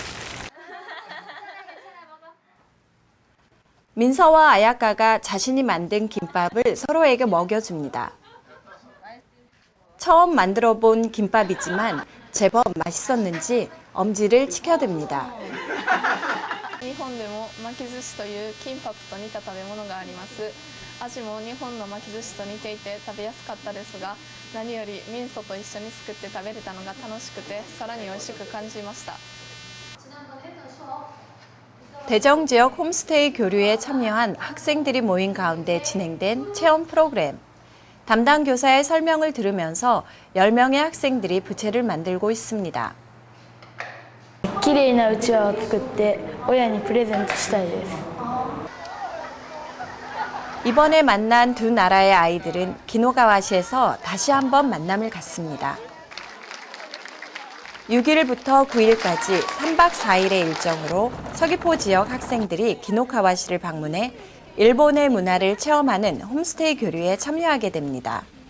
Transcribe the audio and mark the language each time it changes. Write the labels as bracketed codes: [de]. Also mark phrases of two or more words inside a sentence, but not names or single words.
[ko] 민서와 아야카가 자신이 만든 김밥을 서로에게 먹여줍니다. 처음 만들어 본 김밥이지만 제법 맛있었는지 엄지를 치켜듭니다. [ja] 日本でも巻き寿司というキンパと似た食べ物があります。味も日本の巻き寿司と似ていて食べやすかったですが、何より民祖と一緒に作って食べれたのが楽しくてさらに美味しく感じました。 [ko] 대정 지역 홈스테이 교류에 참여한 학생들이 모인 가운데 진행된 체험 프로그램. 담당 교사의 설명을 들으면서 10명의 학생들이 부채를 만들고 있습니다. [ja] 綺麗なうちわを作って親にプレゼントしたいです。 [ko] 이번에 만난 두 나라의 아이들은 기노가와시에서 다시 한번 만남을 갖습니다. 6일부터 9일까지 3박 4일의 일정으로 서귀포 지역 학생들이 기노카와시를 방문해 일본의 문화를 체험하는 홈스테이 교류에 참여하게 됩니다.